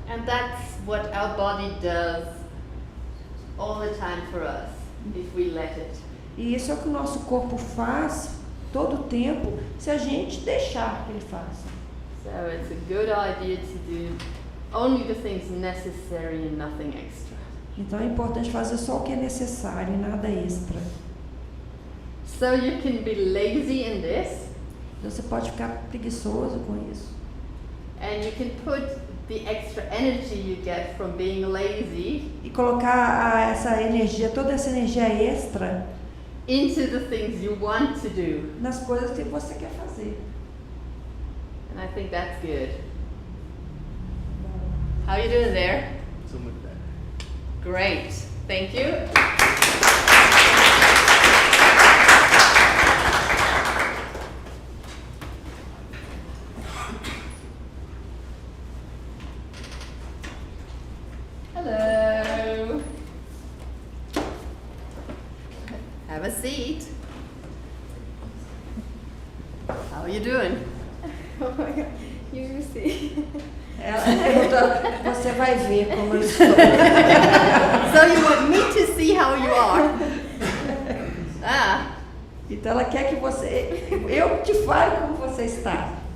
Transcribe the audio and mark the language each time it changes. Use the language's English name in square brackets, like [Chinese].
[English] And that's what our body does all the time for us, if we let it. [Portuguese] E isso é o que o nosso corpo faz todo o tempo, se a gente deixar que ele faça. [English] So it's a good idea to do only the things necessary and nothing extra. [Portuguese] Então é importante fazer só o que é necessário e nada extra. [English] So you can be lazy in this. [Portuguese] Você pode ficar preguiçoso com isso. [English] And you can put the extra energy you get from being lazy [Portuguese] E colocar essa energia, toda essa energia extra [English] into the things you want to do. [Portuguese] nas coisas que você quer fazer. [English] And I think that's good. How you doing there? So much better. Great. Thank you. Hello. Have a seat. How are you doing? Oh my God. You see. [Portuguese] Ela perguntou, você vai ver como eu estou. [English] So you want me to see how you are? [Portuguese] Então ela quer que eu te fale como você está.